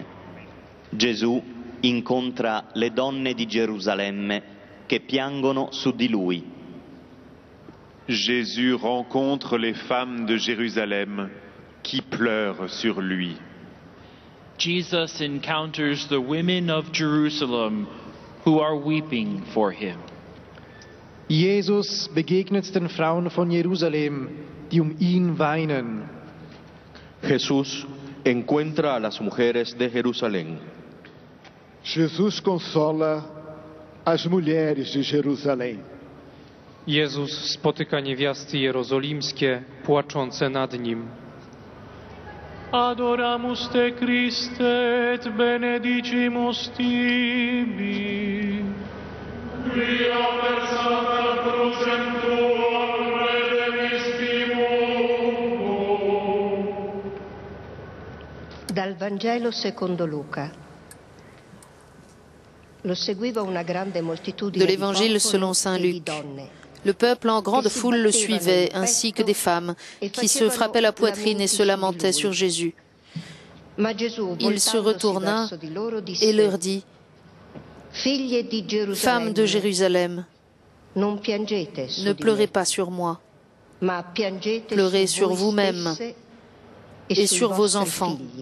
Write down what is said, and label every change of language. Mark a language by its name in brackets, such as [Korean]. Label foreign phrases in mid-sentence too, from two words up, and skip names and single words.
[Italian] Gesù incontra le donne di Gerusalemme che piangono su di lui. [French] Jésus rencontre les femmes de Jérusalem qui pleurent sur lui. [English] Jesus encounters the women of Jerusalem who are weeping for him. [German] Jesus begegnet den Frauen von Jerusalem, die ihn weinen. [Spanish] Jesús encuentra a las mujeres de Jerusalén. [Portuguese] Jesus consola as mulheres de Jerusalém. [Polish] Jezus spotyka niewiasty jerozolimskie, płaczące nad nim. [Latin] Adoramus te Christe et benedicimus tibi. Via per sancta crucem tuam redemistimus. [Italian] Dal Vangelo secondo Luca. Lo seguiva una grande moltitudine [French] de l'Évangile selon saint Luc. Le peuple en grande foule le suivait, ainsi que des femmes qui se frappaient la poitrine et se lamentaient sur Jésus. Il se retourna et leur dit: « Femmes de Jérusalem, ne pleurez pas sur moi, pleurez sur vous-mêmes et sur vos enfants.